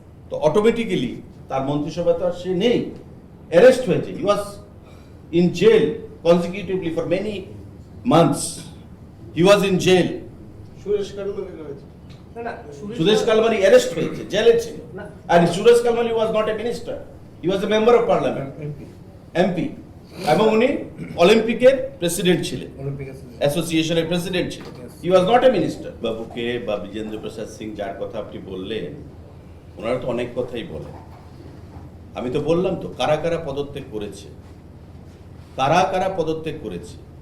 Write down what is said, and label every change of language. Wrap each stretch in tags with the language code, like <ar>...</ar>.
<bn>তো অটোমেটিক্যালি তার মন্ত্রিসভা তো আর সে নেই, অ্যারেস্ট হয়েছে।</bn> <en>He was in jail consecutively for many months. He was in jail.</en> <bn>Suresh Kalmani arrest হয়েছে, জেলে ছিল।</bn> <en>And Suresh Kalmani was not a minister. He was a member of parliament, MP.</en> <bn>এবং উনি অলিম্পিকের প্রেসিডেন্ট ছিলেন, অ্যাসোসিয়েশনের প্রেসিডেন্ট ছিলেন।</bn> <en>He was not a minister.</en> <bn>বাবুকে বা বিজেন্দ্র প্রসাদ সিং যার কথা আপনি বললেন, ওনারা তো অনেক কথাই বলেন। আমি তো বললাম তো কারা কারা পদত্যাগ করেছে, কারা কারা পদত্যাগ করেছে।</bn>